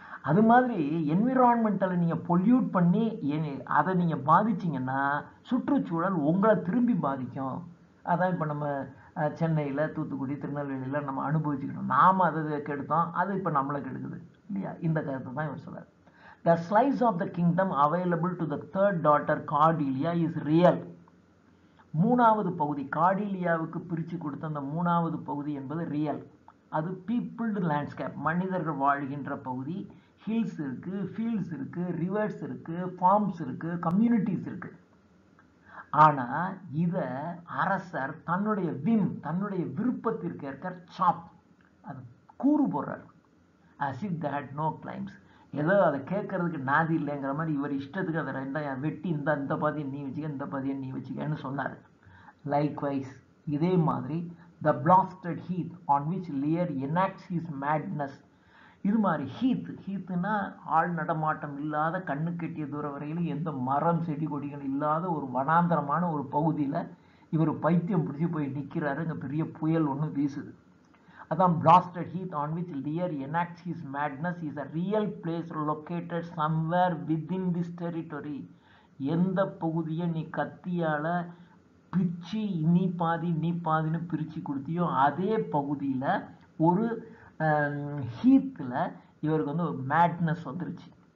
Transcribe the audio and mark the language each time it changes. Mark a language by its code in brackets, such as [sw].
[ta] அது மாதிரி என்விரான்மெண்டலை நீங்கள் பொல்யூட் பண்ணி அதை நீங்கள் பாதிச்சிங்கன்னா சுற்றுச்சூழல் உங்களை திரும்பி பாதிக்கும். அதான் இப்போ நம்ம சென்னையில், தூத்துக்குடி, திருநெல்வேலியில் நம்ம அனுபவிச்சுக்கணும். நாம் அதை கெடுத்தோம், அது இப்போ நம்மளை கெடுக்குது இல்லையா? இந்த கருத்தை தான் இவர் சொல்றார். [en] The slice of the kingdom available to the third daughter Cordelia is real. [ta] மூணாவது பகுதி, கார்டிலியாவுக்கு பிரித்து கொடுத்த அந்த மூணாவது பகுதி என்பது ரியல். அது பீப்புள்டு லேண்ட்ஸ்கேப், மனிதர்கள் வாழ்கின்ற பகுதி. ஹில்ஸ் இருக்கு, ஃபீல்ட்ஸ் இருக்கு, ரிவர்ஸ் இருக்கு, ஃபார்ம்ஸ் இருக்கு, கம்யூனிட்டிஸ் இருக்கு. ஆனா இத அரசர் தன்னுடைய தன்னுடைய விருப்பத்திற்கு ஏற்க சாப், அது கூறு போடுறார். [en] as if they had no claims. [ta] ஏதோ அதை கேட்கறதுக்கு நாதி இல்லைங்கிற மாதிரி இவர் இஷ்டத்துக்கு அதை ரெண்டாயிரம் வெட்டி இந்த பாதியை நீ வச்சுக்க, இந்த பாதியை நீ வச்சுக்கன்னு சொன்னார். லைக்வைஸ் இதே மாதிரி [en] the blasted heath on which Lear enacts his madness. [ta] இது மாதிரி ஹீத்துனா ஆள் நடமாட்டம் இல்லாத, கண்ணு கெட்டிய தூரம் வரையிலும் எந்த மரம் செடி கொடிகள் இல்லாத ஒரு வனாந்தரமான ஒரு பகுதியில் இவர் பைத்தியம் பிடிச்சி போய் நிற்கிறாரு. இங்கே பெரிய புயல் ஒன்று வீசுது. [en] அதான் blasted heath on which Lear enacts his madness is a real place located somewhere within this territory. [ta] எந்த பகுதியை நீ கத்தியால் பிரித்து நீ பாதின்னு பிரித்து கொடுத்தியோ அதே பகுதியில் ஒரு ஹீத்தில் இவருக்கு வந்து ஒரு மேட்னஸ் வந்துருச்சு.